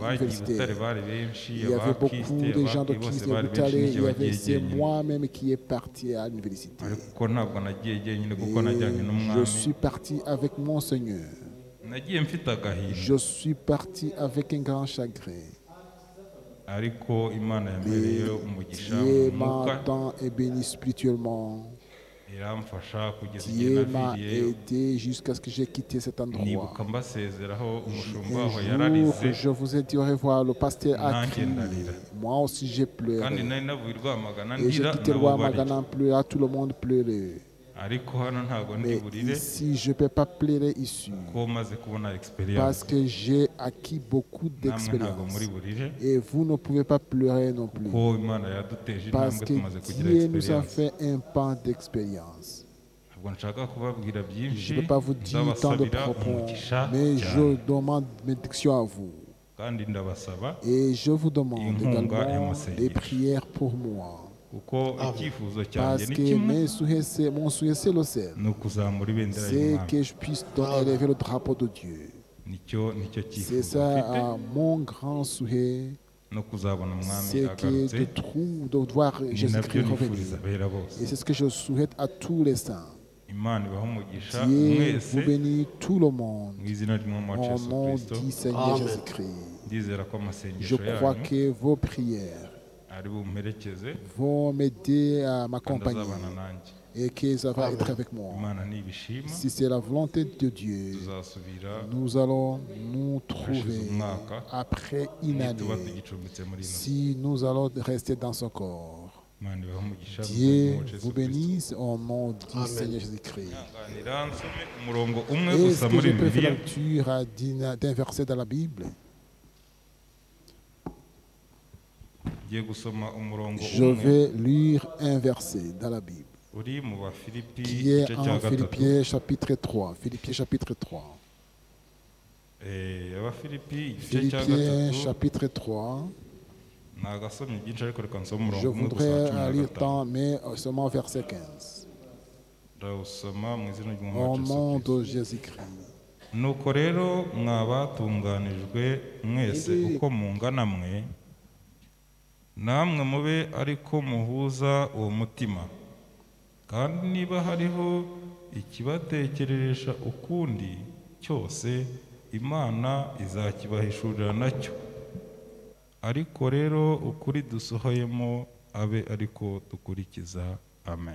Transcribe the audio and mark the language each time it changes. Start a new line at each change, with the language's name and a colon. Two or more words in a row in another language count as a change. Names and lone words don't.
Kinyarwanda: abagiye i Butare
French: universitaires.
Kinyarwanda: bari benshi
French: Il y avait beaucoup de gens de
Kinyarwanda: abakiste bose
French: Christ de
Kinyarwanda: bari Butare. benshi
French: Il
Kinyarwanda: njye
French: y
Kinyarwanda: wagiye
French: avait c'est
Kinyarwanda: jyenyine
French: moi-même qui est parti à l'université.
Kinyarwanda: ariko ntabwo nagiye jyenyine kuko
French: Et
Kinyarwanda: najyanye
French: je
Kinyarwanda: n'umwami
French: suis parti avec mon Seigneur.
Kinyarwanda: nagiye mfite agahinda
French: Je suis parti avec un grand chagrin.
Kinyarwanda: ariko imana yambereye umugisha mu
French: Dieu
Kinyarwanda: mwuka
French: m'a tant et béni spirituellement.
Kinyarwanda: iramfasha kugeza igihe
French: Dieu m'a
Kinyarwanda: naviriyeyo
French: aidé jusqu'à ce que j'ai quitté cet endroit.
Kinyarwanda: nibuka mbasezeraho umushumba aho
French: Un
Kinyarwanda: yararize
French: jour, je vous ai dit au revoir, le pasteur a
Kinyarwanda: Nanjye
French: crié.
Kinyarwanda: ndarira.
French: Moi aussi, j'ai
Kinyarwanda: kandi
French: pleuré.
Kinyarwanda: nari navuye i Rwamagana
French: Et j'ai
Kinyarwanda: ndira
French: quitté le
Kinyarwanda: nabo
French: Rwamagana
Kinyarwanda: barira
French: en pleurant, tout le monde pleurait.
Kinyarwanda: ariko hano ntabwo ndi
French: Mais
Kinyarwanda: burire
French: ici, je ne peux pas pleurer ici.
Kinyarwanda: ko maze kubona
French: Parce
Kinyarwanda: experience
French: que j'ai acquis beaucoup
Kinyarwanda: namwe ntabwo muri
French: d'expérience.
Kinyarwanda: burire
French: Et vous ne pouvez pas pleurer non plus.
Kinyarwanda: ko imana yaduteje
French: Parce
Kinyarwanda: intambwe
French: que
Kinyarwanda: tumaze kugira
French: Dieu nous a
Kinyarwanda: experience
French: fait un pan d'expérience.
Kinyarwanda: ntabwo nshaka kubabwira
French: Je
Kinyarwanda: byinshi
French: ne peux pas vous dire tant de
Kinyarwanda: ndabasabira
French: propos,
Kinyarwanda: umugisha
French: mais
Kinyarwanda: cyane
French: je demande bénédiction à vous.
Kinyarwanda: kandi ndabasaba
French: Et je vous demande
Kinyarwanda: Inkunga
French: également
Kinyarwanda: y'amasengesho.
French: des prières pour moi.
Kinyarwanda: kuko icyifuzo cyanjye
French: Parce
Kinyarwanda: ni
French: que
Kinyarwanda: kimwe
French: mon souhait, c'est le seul.
Kinyarwanda: ni ukuzamura ibendera
French: C'est
Kinyarwanda: y'Imana.
French: que je puisse élever le drapeau de Dieu.
Kinyarwanda: nicyo
French: C'est
Kinyarwanda: cyifuzo
French: ça
Kinyarwanda: mfite
French: mon grand souhait.
Kinyarwanda: no kuzabona umwami
French: C'est
Kinyarwanda: agarutse
French: de voir
Kinyarwanda: ni
French: Jésus-Christ
Kinyarwanda: nabyo
French: revenir.
Kinyarwanda: nifuriza abera bose.
French: Et c'est ce que je souhaite à tous les saints.
Kinyarwanda: Imana ibahe umugisha
French: Dieu
Kinyarwanda: mwese
French: vous bénit tout le monde.
Kinyarwanda: mu izina ry'umwami wacu
French: Au
Kinyarwanda: Yesu
French: nom
Kinyarwanda: Kristo.
French: du Seigneur Jésus-Christ.
Kinyarwanda: ndizera ko
French: Je
Kinyarwanda: amasengesho
French: crois
Kinyarwanda: yanyu
French: que vos prières
Kinyarwanda: ari bumperekeze
French: vont m'aider à
Kinyarwanda: kandi
French: m'accompagner
Kinyarwanda: azabana nanjye.
French: et que ça va être avec moi.
Kinyarwanda: Imana nibishima
French: Si c'est la volonté de Dieu,
Kinyarwanda: tuzasubira
French: nous allons nous trouver après une
Kinyarwanda: tuba
French: année
Kinyarwanda: tugicumbitse muri ino
French: si nous allons rester dans son corps.
Kinyarwanda: Imana ibahe umugisha mu
French: Dieu
Kinyarwanda: izina ry'umwami
French: vous
Kinyarwanda: Yesu Kristo.
French: bénisse au nom du Seigneur Jésus-Christ.
Kinyarwanda: Nganira nsome umurongo umwe
French: Est-ce
Kinyarwanda: gusa
French: que
Kinyarwanda: muri
French: je peux faire la
Kinyarwanda: Bibiliya
French: lecture d'un verset dans la Bible?
Kinyarwanda: ngiye gusoma umurongo
French: Je
Kinyarwanda: umwe
French: vais lire un verset dans la Bible
Kinyarwanda: uri mu Bafilipi
French: qui est
Kinyarwanda: igice cya
French: en
Kinyarwanda: gatatu.
French: Philippiens chapitre 3. Philippiens chapitre 3.
Kinyarwanda: Abafilipi igice cya
French: Philippiens
Kinyarwanda: gatatu
French: chapitre 3.
Kinyarwanda: nagasomye byinshi ariko reka nsome
French: Je
Kinyarwanda: umurongo umwe gusa wa
French: voudrais
Kinyarwanda: cumi na
French: lire
Kinyarwanda: gatanu.
French: tant, mais seulement verset 15.
Kinyarwanda: ndawusoma mu izina ry'umwami
French: Au
Kinyarwanda: wacu Yesu
French: nom
Kinyarwanda: Kristo.
French: de Jésus-Christ.
Kinyarwanda: nuko rero mwabatunganijwe mwese uko mungana mwe namwe mube ariko muhuza uwo mutima kandi niba hariho ikibatekereresha ukundi cyose Imana izakibahishurira nacyo ariko rero ukuri dusohoyemo abe ariko dukurikiza amen.